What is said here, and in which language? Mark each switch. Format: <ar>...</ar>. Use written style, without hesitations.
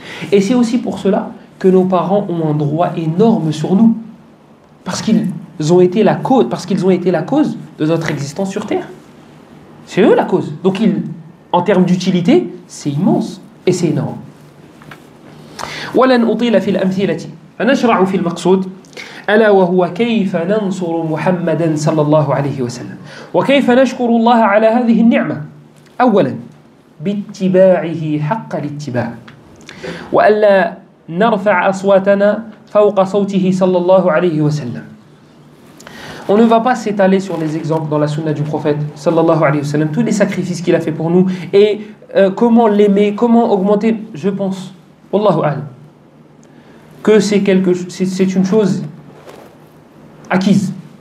<fr>Et c'est aussi pour cela que nos parents ont un droit énorme sur nous. Parce qu'ils ont été la cause, de notre existence sur Terre. C'est eux la cause. Donc, en termes d'utilité, c'est immense et c'est énorme.</fr> <ar>ولن أطيل في الأمثلة فنشرع في المقصود ألا وهو كيف ننصر محمدا صلى الله عليه وسلم وكيف نشكر الله على هذه النعمة أولا باتباعه حق الاتباع وألا نرفع أصواتنا فوق صوته صلى الله عليه وسلم.</ar> <fr>On ne va pas s'étaler sur les exemples dans la sunna du prophète sallallahu alayhi wa sallam, tous les sacrifices qu'il a fait pour nous et comment l'aimer, comment augmenter. Je pense, wallahu a'lam, que c'est une chose acquise.</fr>